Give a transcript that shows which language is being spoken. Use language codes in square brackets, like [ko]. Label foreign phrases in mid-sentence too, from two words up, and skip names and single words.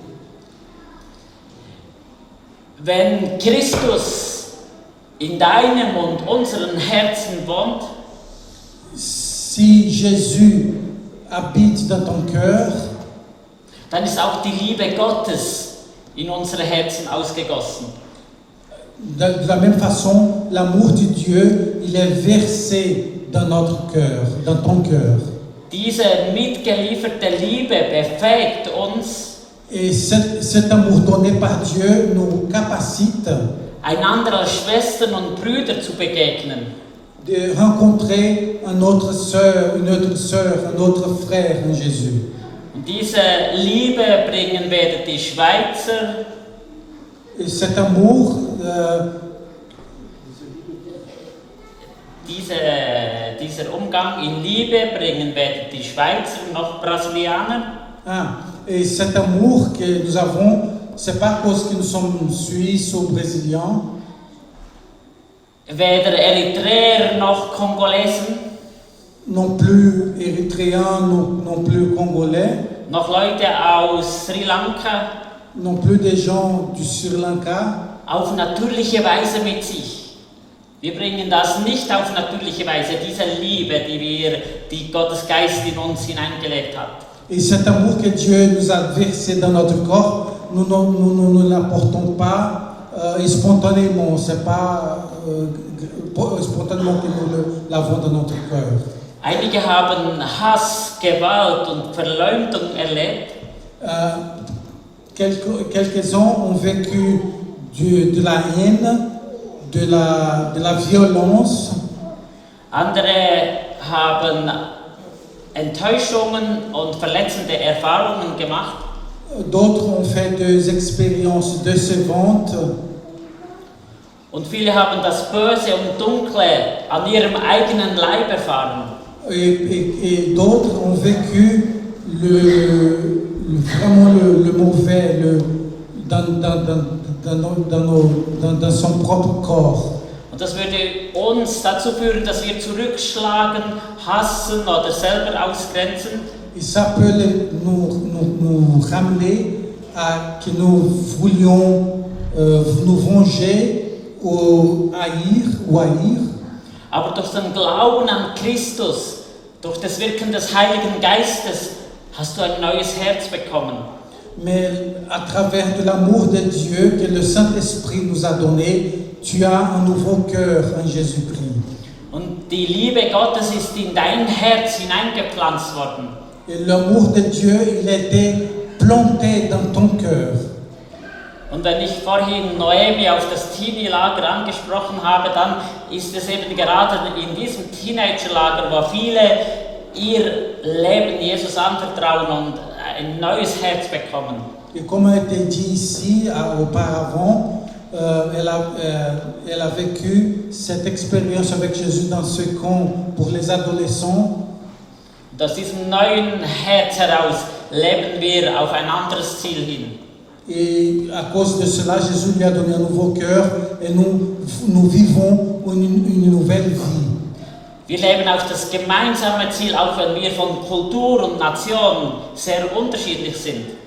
[de] Wenn Christus in deinem und unseren Herzen wohnt, [fr] Si Jésus habite dans ton cœur, [de] dann ist auch die Liebe Gottes in unsere Herzen ausgegossen. [fr] de la même façon, l'amour de Dieu, il est versé dans notre cœur, dans ton cœur. [de] Diese mitgelieferte Liebe befähigt uns, [fr] Et cet amour donné par Dieu nous capacite [de] einander als Schwestern und Brüder zu begegnen. [fr] de rencontrer une autre sœur, un autre frère en Jésus. [de] Und diese Liebe bringen weder die Schweizer, [fr] Et cet amour, [de] dieser Umgang in Liebe bringen weder die Schweizer noch Brasilianer, [fr] et cet amour que nous avons, c'est pas parce que nous sommes suisses ou brésiliens, [de] weder Eritreer noch Kongolesen, [fr] non plus érythréens, non plus congolais, [de] noch Leute aus Sri Lanka, [fr] non plus des gens du Sri Lanka. [de] auf natürliche Weise mit sich. Wir bringen das nicht auf natürliche Weise, diese Liebe, die Gottes Geist in uns hineingelegt hat. [fr] Et cet amour que Dieu nous a versé dans notre corps, nous ne l'apportons pas spontanément. C'est pas spontanément que nous l'avons dans notre cœur. [de] Einige haben Hass, Gewalt und Verleumdung erlebt. [fr] Quelques-uns ont vécu de la haine, de la violence. [de] Andere haben Enttäuschungen und verletzende Erfahrungen gemacht. [fr] D'autres ont fait des expériences décevantes. [de] Und viele haben das Böse und Dunkle an ihrem eigenen Leib erfahren. [fr] Et d'autres ont vécu vraiment le mauvais dans son propre corps. [de] Und das würde uns dazu führen, dass wir zurückschlagen, hassen oder selber ausgrenzen. [fr] Et ça peut nous ramener à que nous voulions nous venger ou haïr. [de] Aber durch den Glauben an Christus, durch das Wirken des Heiligen Geistes, hast du ein neues Herz bekommen. [fr] Mais à travers de l'amour de Dieu que le Saint-Esprit nous a donné, tu as un nouveau cœur en Jésus-Christ. [de] Und die Liebe Gottes ist in dein Herz hineingepflanzt worden. [fr] Et l'amour de Dieu, il a été planté dans ton cœur. [de] Und wenn ich vorhin Noemi auf das Teenie-Lager angesprochen habe, dann ist es eben gerade in diesem Teenager-Lager, wo viele ihr Leben Jesus anvertrauen und ein neues Herz bekommen. [fr] Et comme a été dit ici auparavant, elle a vécu cette expérience avec Jésus dans ce camp pour les adolescents. [de] Und aus diesem neuen Herz heraus leben wir auf ein anderes Ziel hin. [fr] Et à cause de cela, Jésus lui a donné un nouveau cœur et nous vivons une nouvelle vie. [de] Wir leben auf das gemeinsame Ziel, auch wenn wir von Kultur und Nation sehr unterschiedlich sind.